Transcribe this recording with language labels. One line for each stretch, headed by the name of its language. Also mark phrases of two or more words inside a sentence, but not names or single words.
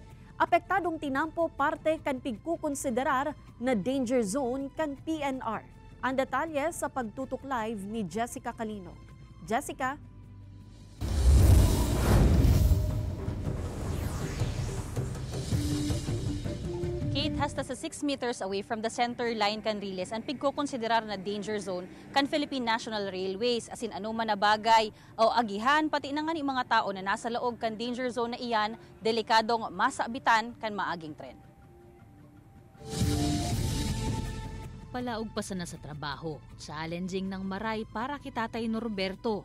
Bikol: Apektadong tinampo parte kan pigkukonsiderar na danger zone kan PNR. Ang detalye sa pagtutok live ni Jessica Calino. Jessica? Kate, hasta sa 6
English: meters away from the center line
Bikol: Canriles ang pigkukonsiderar na danger zone kan Philippine National Railways. Asin anuman na bagay o agihan, pati na nga ni mga tao na nasa loob kan danger zone na iyan, delikadong masabitan kan maaging tren. Palaog pa sana sa trabaho, challenging ng maray para kay Tatay Norberto.